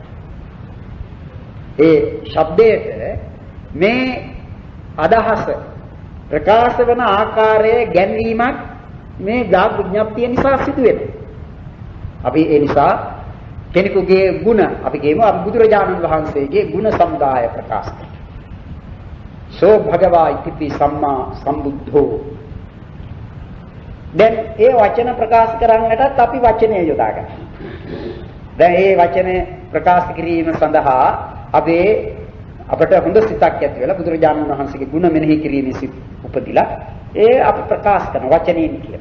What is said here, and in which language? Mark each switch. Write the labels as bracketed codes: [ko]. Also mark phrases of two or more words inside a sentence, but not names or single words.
[si] ඒ ශබ්දයට මේ අදහස ප්‍රකාශ වන ආකාරයේ ගැන්වීමක් මේ වාග් විඤ්ඤාතිය නිසා සිදු වෙනවා. අපි ඒ නිසා කෙනෙකුගේ ಗುಣ අපි කියමු අපි බුදුරජාණන් වහන්සේගේ ಗುಣ සමුදාය ප්‍රකාශ කරනවා. [pi] සෝ භගවා ඉතිපි සම්මා සම්බුද්ධෝ. [si] දැන් ඒ වචන ප්‍රකාශ කරන්නටත් අපි වචනය යොදා ගන්නවා. දැන් ඒ වචනේ ප්‍රකාශ කිරීම සඳහා අපට හොඳ සිතක් ඇති වෙලා බුදුරජාණන් වහන්සේගේ ගුණ මෙනෙහි කිරීමේ සිත් උපදිලා ඒ අපි ප්‍රකාශ කරන වචනයෙන් කියන.